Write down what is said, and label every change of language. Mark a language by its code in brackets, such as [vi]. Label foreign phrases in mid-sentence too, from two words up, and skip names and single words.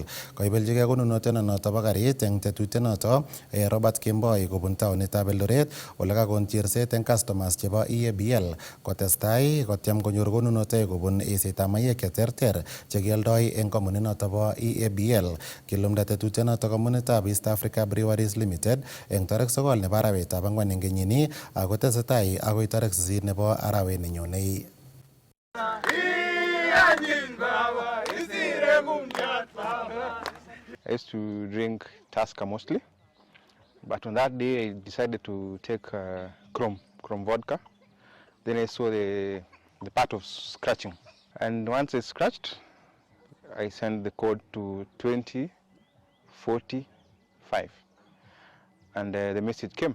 [kln] Koibeljigei konunotonoto bo karit eng tetutienoto Robert Kemboi kobun taonitab Eldoret ole kakon chirset eng customers chebo EABL kotestai kotyem konyor konunotoik kobun eisetab mayek cheterter chekioldoi eng kompuninoto bo EABL. Kilumda tetutienoto kompunitab East Africa Breweries Limited eng tarik 9 nebo arawetab ang'wan eng kenyini ako tesetai akoi tarik 8 nebo arawet nenyonei. [en] I used to drink Tusker mostly, but on that day I decided to take Chrome vodka. Then I saw the part of scratching, and once I scratched, I sent the code to 2045, and the message came.